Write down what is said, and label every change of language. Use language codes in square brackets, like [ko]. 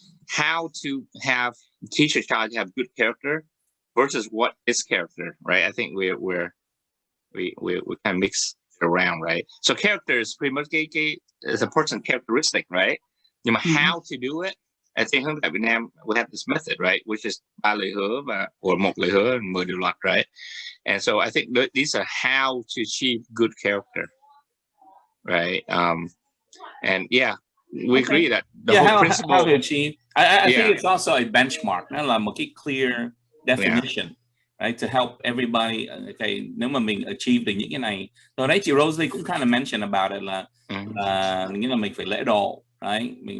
[en] How to teach a child to have good character versus what is character, right? I think we kind of mix it around, right? So character is pretty much is a person's characteristic, right? [vi] Nhưng mà [en] how to do it, I think hướng tại Việt Nam we have this method, right? Which is 3 lời hứa or 1 lời hứa 10 điều luật, right? And so I think these are how to achieve good character, right? And yeah, we agree that the whole principle. How to achieve. I think it's also a benchmark. [vi] Nó là một cái [en] clear definition, right? To help everybody. [vi] Okay, nếu mà mình achieve được những cái này, rồi đấy chị Rosie cũng [en] kind of mention about it [vi] là nghĩa là mình phải lễ độ, right?